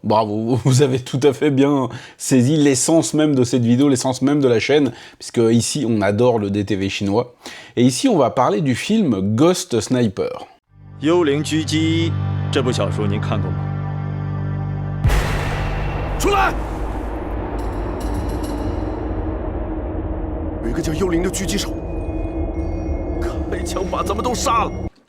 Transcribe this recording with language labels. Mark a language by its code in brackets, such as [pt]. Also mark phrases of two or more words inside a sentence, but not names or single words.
[fr] Bravo, vous avez tout à fait bien saisi l'essence même de cette vidéo, l'essence même de la chaîne, puisque ici on adore le DTV chinois. Et ici on va parler du film Ghost Sniper. [zh] 幽灵狙击这部小说您看过吗？出来！有一个叫幽灵的狙击手，开枪把咱们都杀了。